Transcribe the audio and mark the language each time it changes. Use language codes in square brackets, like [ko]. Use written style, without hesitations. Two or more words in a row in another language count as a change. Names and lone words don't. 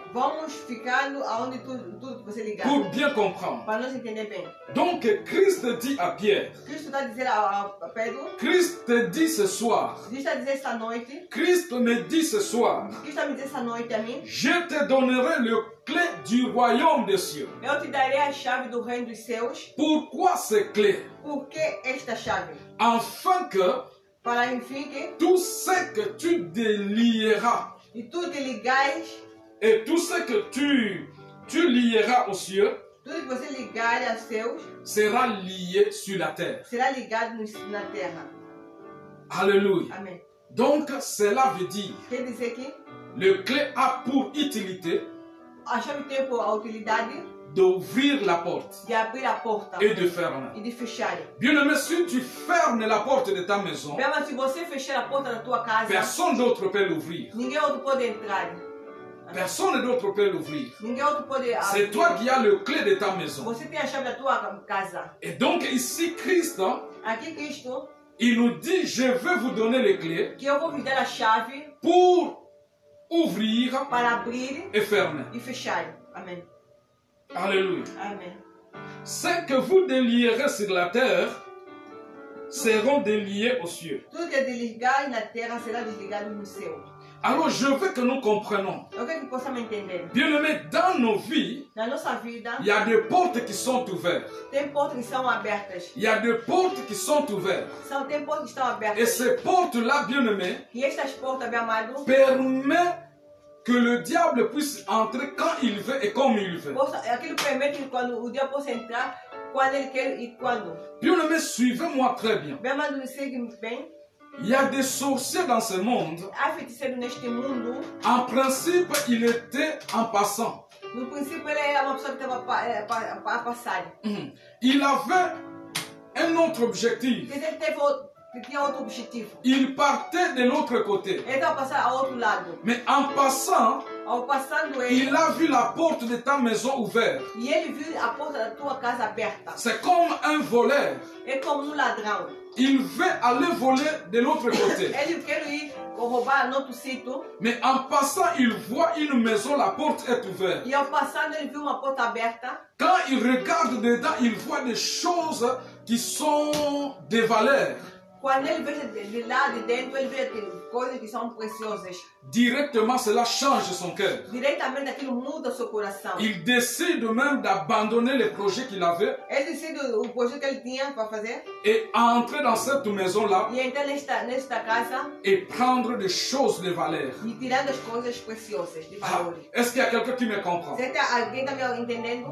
[pt] Vamos ficando aonde tudo que você ligar. [fr] Pour bien comprendre. [pt] Para nós entender bem. [fr] Donc, Christ dit à Pierre. [pt] Cristo está a dizer a Pedro. [fr] Christ te dit ce soir. [pt] Cristo está a dizer esta noite. [fr] Christ me dit ce soir. [pt] Cristo está a me dizer esta noite a mim. [fr] Je te donnerai le clé du royaume des cieux. [pt] Eu te darei a chave do reino dos céus. [fr] Pourquoi ces clés? [pt] Por que esta chave? [fr] Afin que [pt] para enfim que [fr] tout ce que tu délieras [pt] e tudo que ligares [fr] et tout ce que tu lieras aux cieux, [pt] tudo que você ligar aos céus [fr] sera lié sur la terre. [pt] Será ligado na terra. [fr] Alléluia. [pt] Amen. [fr] Donc cela veut dire [pt] quer dizer que [fr] le clé a pour utilité [pt] a chave tem por utilidade [fr] d'ouvrir la porte [pt] de abrir a porta [fr] et de fermer. [pt] E de fechar. [fr] Bien-aimé, si tu fermes la porte de ta maison, [pt] mas se você fechar a porta da tua casa, [fr] personne d'autre peut l'ouvrir. [pt] Ninguém outro pode entrar. [fr] Personne d'autre peut l'ouvrir. [pt] Ninguém outro pode abrir. [fr] C'est toi qui as le clé de ta maison. [pt] Você tem a chave da tua casa. [fr] Et donc ici Christ, [pt] aqui Cristo, [fr] il nous dit, je vais vous donner les clés [pt] que eu vou vous dar a chave [fr] pour ouvrir [pt] para abrir [fr] et fermer. [pt] E fechar. [fr] Amen. Alléluia. Amen. Ce que vous délierez sur la terre seront déliés aux cieux. [pt] Tudo que desligar na terra será desligado no céu. [fr] Alors je veux que nous comprenions. [pt] Eu quero que possamos entender. [fr] Bien-aimés, dans nos vies, [pt] Na nossa vida, [fr] il y a des portes qui sont ouvertes. [pt] tem portas que são abertas. [fr] Il y a des portes qui sont ouvertes. [pt] Tem portas que estão abertas. [fr] Et ces portes-là, bien-aimés, [pt] E estas portas, meu amado, [fr] permettent que le diable puisse entrer quand il veut et comme il veut. [pt] aquilo permite que quando o diabo possa entrar, quando ele quer e quando. [fr] Bien-aimés, suivez-moi très bien. [pt] Meu amado, segue bem. [fr] Il y a des sorciers dans ce monde. [pt] Há feiticeiros neste mundo. [fr] En principe, il était en passant. [pt] No princípio, ele era uma pessoa que estava a passar. [fr] Il avait un autre objectif. [pt] Que tinha outro objetivo. [fr] Il partait de l'autre côté. [pt] Ele estava a passar ao outro lado. [fr] Mais en passant, [pt] ao passando ele, [fr] il a vu la porte de ta maison ouverte. [pt] E ele viu a porta da tua casa aberta. [fr] C'est comme un voleur. [pt] É como ladrão. [fr] Il veut aller voler de l'autre côté. [pt] Ele quer ir roubar no outro sítio. [fr] Mais en passant, il voit une maison, la porte est ouverte. [pt] E ao passando, ele viu uma porta aberta. [fr] Quand il regarde dedans, il voit des choses qui sont des valeurs. [pt] Quando ele vê de lá de dentro, ele vê coisas que são preciosas. [fr] Directement, cela change son cœur. [pt] Diretamente aquilo muda seu coração. [fr] Il décide même d'abandonner les projets qu'il avait. [pt] Ele decide o projeto que ele tinha para fazer. [fr] Et entrer dans cette maison-là. [pt] E entrar nesta casa. [fr] Et prendre des choses de valeur. [pt] E tirar das coisas preciosas, de valores. [fr] Est-ce qu'il y a quelqu'un qui me comprend? [pt] Alguém está me entendendo?